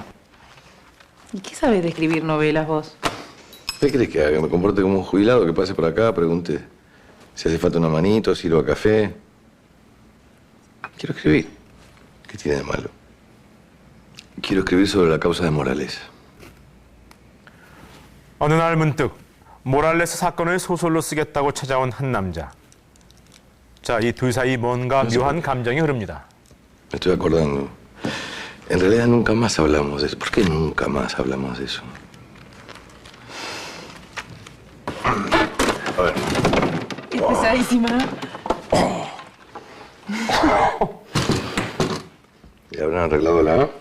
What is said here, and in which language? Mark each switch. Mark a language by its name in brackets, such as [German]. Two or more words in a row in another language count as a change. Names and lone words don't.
[Spanish] ¿Y qué sabes de escribir novelas vos? ¿Qué crees que haga? ¿Me comporte como un jubilado que pase por acá, pregunte si hace falta una manito, sirva café? Quiero escribir. ¿Qué tiene de malo? Quiero escribir sobre la causa de Morales. [Korean] 어느 날 문득 모랄레스 사건을 소설로 쓰겠다고 찾아온 한 남자. 자, 이 둘 사이 뭔가 묘한 감정이 흐릅니다. [Spanish] Me estoy acordando. En realidad nunca más hablamos de eso. ¿Por qué nunca más hablamos de eso? A ver. Es pesadísima. ¿Y habrán arreglado la A?